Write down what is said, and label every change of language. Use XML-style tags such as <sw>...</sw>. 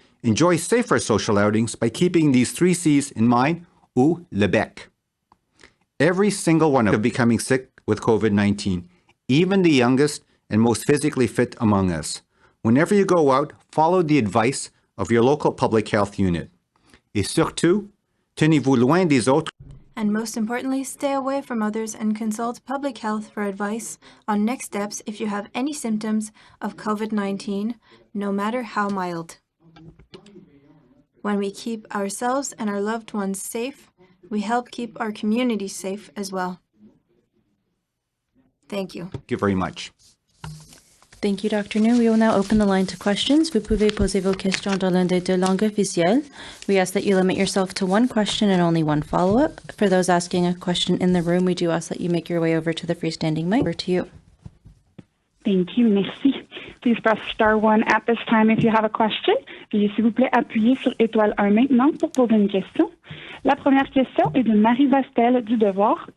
<en>Enjoy safer social outings by keeping these 3 C's in mind,</en> <fr>ou le bec.</fr> <en>Every single one of us becoming sick with COVID-19, even the youngest and most physically fit among us. Whenever you go out, follow the advice of your local public health unit.</en> <fr>Et surtout, tenez-vous loin des autres.</fr> <en>And most importantly, stay away from others and consult public health for advice on next steps if you have any symptoms of COVID-19, no matter how mild. When we keep ourselves and our loved ones safe, we help keep our community safe as well. Thank you. Thank you very much. Thank you, Dr. New. We will now open the line to questions.</en> <fr>Vous pouvez poser vos questions dans l'une des deux langues officielles.</fr> <en>We ask that you limit yourself to one question and only one follow-up. For those asking a question in the room, we do ask that you make your way over to the freestanding mic. Over to you. Thank you.</en> <fr>Merci.</fr> <en>Please press star 1 at this time if you have a question.</en> <fr>Veuillez s'il vous plaît appuyer sur étoile 1 maintenant pour poser une question. La première question est de Marie Vastel du Devoir.</fr>